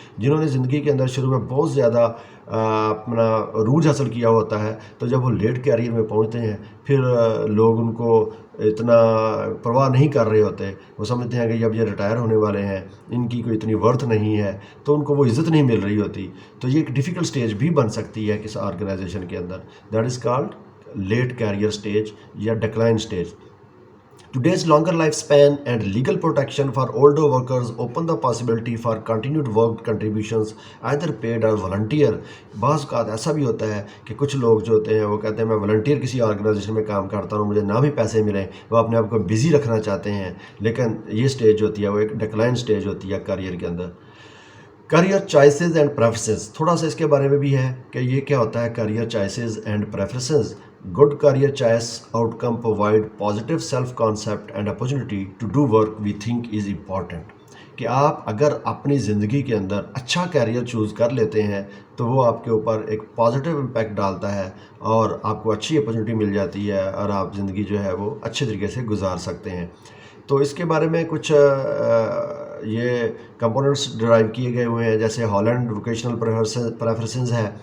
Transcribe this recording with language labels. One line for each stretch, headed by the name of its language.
Urdu: جنہوں نے زندگی کے اندر شروع میں بہت زیادہ اپنا عروج حاصل کیا ہوتا ہے، تو جب وہ لیٹ کیریئر میں پہنچتے ہیں پھر لوگ ان کو اتنا پرواہ نہیں کر رہے ہوتے. وہ سمجھتے ہیں کہ جب یہ ریٹائر ہونے والے ہیں، ان کی کوئی اتنی ورتھ نہیں ہے، تو ان کو وہ عزت نہیں مل رہی ہوتی. تو یہ ایک ڈیفیکلٹ سٹیج بھی بن سکتی ہے کس آرگنائزیشن کے اندر.
English: That is called late career stage یا decline stage. Today's longer lifespan and legal protection for older workers open the possibility for continued work contributions, either paid or volunteer.
Urdu: بعض اوقات ایسا بھی ہوتا ہے کہ کچھ لوگ جو ہوتے ہیں وہ کہتے ہیں میں والنٹیئر کسی آرگنائزیشن میں کام کرتا ہوں، مجھے نہ بھی پیسے ملیں، وہ اپنے آپ کو بزی رکھنا چاہتے ہیں. لیکن یہ سٹیج ہوتی ہے وہ ایک ڈکلائن سٹیج ہوتی ہے کیریئر کے اندر. کیریئر چوائسیز اینڈ پریفرنسز، تھوڑا سا اس کے بارے میں بھی ہے کہ یہ کیا ہوتا ہے career choices and preferences.
English: Good career choice outcome provide positive self-concept and opportunity to do work we think is important.
Urdu: کہ آپ اگر اپنی زندگی کے اندر اچھا کیریئر چوز کر لیتے ہیں تو وہ آپ کے اوپر ایک پازیٹیو امپیکٹ ڈالتا ہے اور آپ کو اچھی اپرچونیٹی مل جاتی ہے اور آپ زندگی جو ہے وہ اچھے طریقے سے گزار سکتے ہیں. تو اس کے بارے میں کچھ یہ کمپوننٹس ڈرائیو کیے گئے ہوئے ہیں، جیسے ہالینڈ ووکیشنل پریفرنسز ہے.